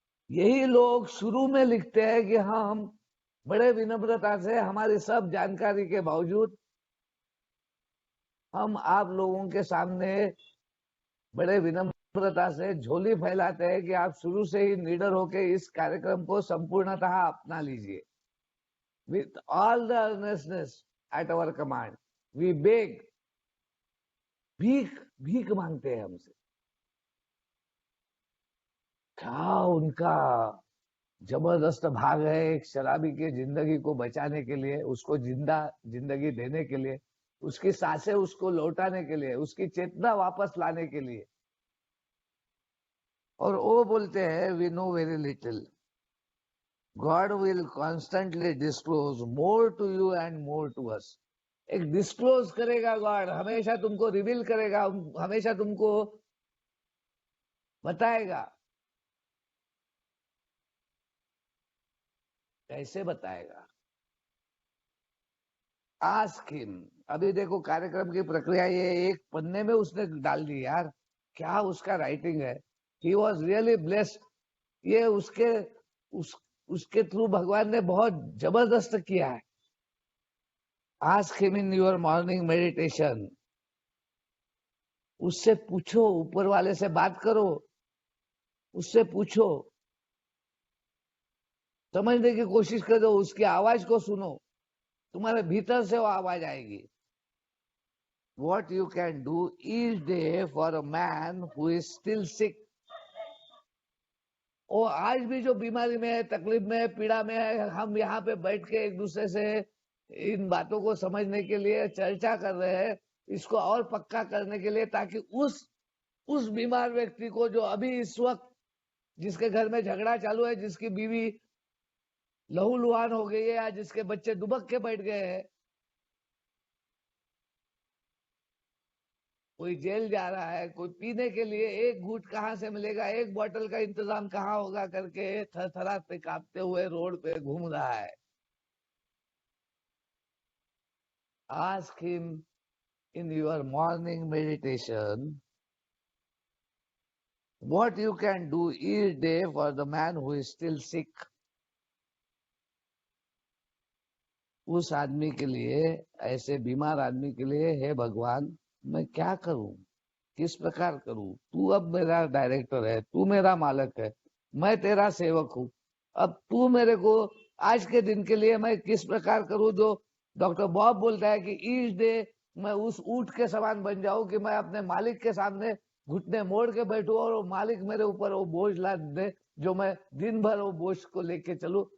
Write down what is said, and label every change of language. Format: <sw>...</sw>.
<hi>यही लोग शुरू में लिखते हैं कि हम बड़े विनम्रता से हमारी सब जानकारी के बावजूद हम आप लोगों के सामने बड़े विनम्रता से झोली फैलाते हैं कि आप शुरू से ही निडर होकर इस कार्यक्रम को संपूर्णतः अपना लीजिए।</hi> <en>With all the earnestness at our command, we beg,</en> <hi>भीख मांगते हैं हमसे। क्या उनका जबरदस्त भाग है एक शराबी के जिंदगी को बचाने के लिए, उसको जिंदा जिंदगी देने के लिए, उसकी सांसें उसको लौटाने के लिए, उसकी चेतना वापस लाने के लिए। और वो बोलते हैं</hi> <en>We know very little, God will constantly disclose more to you and more to us.</en> <hi>एक डिस्क्लोज करेगा गॉड, हमेशा तुमको रिवील करेगा, हमेशा तुमको बताएगा। कैसे बताएगा?</hi> <en>Ask him.</en> <hi>अभी देखो कार्यक्रम की प्रक्रिया ये एक पन्ने में उसने डाल दी यार, क्या उसका राइटिंग है।</hi> <en>He was really blessed.</en> <hi>ये उसके थ्रू भगवान ने बहुत जबरदस्त किया है।</hi> <en>Ask him in your morning meditation.</en> <hi>उससे पूछो, ऊपर वाले से बात करो, उससे पूछो, समझने की कोशिश करो, उसकी आवाज को सुनो, तुम्हारे भीतर से वो आवाज आएगी।</hi> <en>What you can do each day for a man who is still sick.</en> <hi>वो आज भी जो बीमारी में है, तकलीफ में है, पीड़ा में है, हम यहाँ पे बैठ के एक दूसरे से इन बातों को समझने के लिए चर्चा कर रहे हैं, इसको और पक्का करने के लिए, ताकि उस बीमार व्यक्ति को जो अभी इस वक्त जिसके घर में झगड़ा चालू है, जिसकी बीवी लहूलुहान हो गई है या जिसके बच्चे दुबक के बैठ गए हैं, कोई जेल जा रहा है, कोई पीने के लिए एक घूंट कहाँ से मिलेगा, एक बोतल का इंतजाम कहाँ होगा करके थरथराते कांपते हुए रोड पे घूम रहा है।</hi> <en>Ask him in your morning meditation what you can do each day for the man who is still sick.</en> <hi>उस आदमी के लिए, ऐसे बीमार आदमी के लिए, हे भगवान मैं क्या करूं, किस प्रकार करूं? तू अब मेरा डायरेक्टर है, तू मेरा मालिक है, मैं तेरा सेवक हूं। अब तू मेरे को आज के दिन के लिए मैं किस प्रकार करूं, जो डॉक्टर बॉब बोलता है कि ईच डे मैं उस ऊंट के समान बन जाऊं कि मैं अपने मालिक के सामने घुटने मोड़ के बैठूं और वो मालिक मेरे ऊपर वो बोझ लाद दे, जो मैं दिन भर वो बोझ को लेके चलूं।</hi>